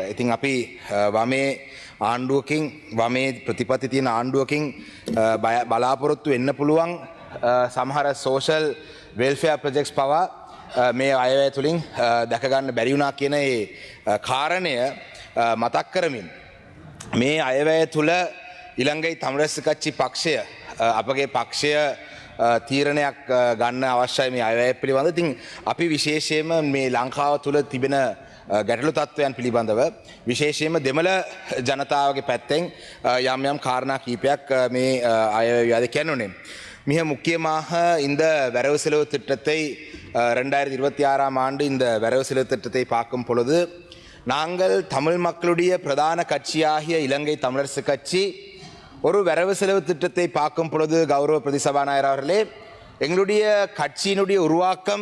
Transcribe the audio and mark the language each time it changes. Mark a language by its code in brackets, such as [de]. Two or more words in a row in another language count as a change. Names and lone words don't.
[si] ඉතින් අපි වමේ ආණ්ඩුවකින්, වමේ ප්‍රතිපත්ති තියෙන ආණ්ඩුවකින් බලාපොරොත්තු වෙන්න පුළුවන් සමහර [en] social welfare projects [si] පවා මේ අයවැය තුලින් දැක ගන්න බැරි වුණා කියන ඒ කාරණය මතක් කරමින් මේ අයවැය තුල ඉලංගයි තමුරැස්ස කච්චි පක්ෂය, අපගේ පක්ෂය තීරණයක් ගන්න අවශ්‍යයි මේ අයවැය පිළිබඳව. ඉතින් අපි විශේෂයෙන්ම මේ ලංකාව තුල තිබෙන ගැටලු තත්ත්වයන් පිළිබඳව විශේෂයෙන්ම දෙමළ ජනතාවගේ පැත්තෙන් යම් යම් காரணා කීපයක් මේ අයවැය කියනුනේ. [ta] மிக முக்கியமாக இந்த வரவு செலவு திட்டத்தை 2026ஆம் ஆண்டு இந்த வரவு செலவு திட்டத்தை பார்க்கும் பொழுது நாங்கள் தமிழ் மக்களுடைய பிரதான கட்சியாகிய இலங்கை தமிழரசு கட்சி ஒரு வரவு செலவு திட்டத்தை பார்க்கும் பொழுது கௌரவ பிரதி சபாநாயகர் அவர்களே, எங்களுடைய கட்சியினுடைய உருவாக்கம்,